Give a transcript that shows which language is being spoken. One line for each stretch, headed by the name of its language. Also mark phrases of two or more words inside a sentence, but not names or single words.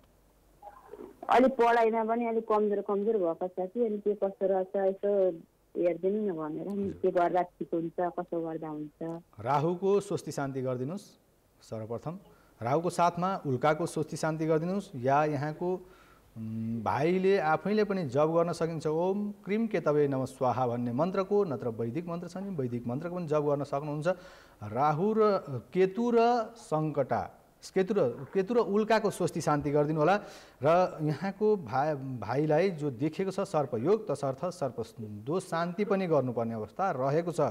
Nepali: अलि पढाइमा पनि अलि कमजोर भएको छ कि, अनि के कस्तो रहेछ यसो हेरिदिनु न भनेर नि। के गर्दा ठिक हुन्छ, कसो गर्दा हुन्छ? राहुको स्वस्ति शान्ति गरिदिनुहोस् सर्वप्रथम। राहुको साथमा उल्काको स्वस्ति शान्ति गरिदिनुहोस्। या यहाँको भाइले आफैले पनि जप गर्न सकिन्छ।
Sanskrit: ओम क्रिम केतवे नमः स्वाहा
Nepali: भन्ने मन्त्रको, नत्र वैदिक मन्त्र छ नि, वैदिक मन्त्रको पनि जप गर्न सक्नुहुन्छ। राहु र केतु र सङ्कटा, केतु र उल्काको स्वस्ति शान्ति गरिदिनु होला। र यहाँको भाइलाई जो देखेको छ सर्पयोग, तसर्थ सर्प दोष शान्ति पनि गर्नुपर्ने अवस्था रहेको छ।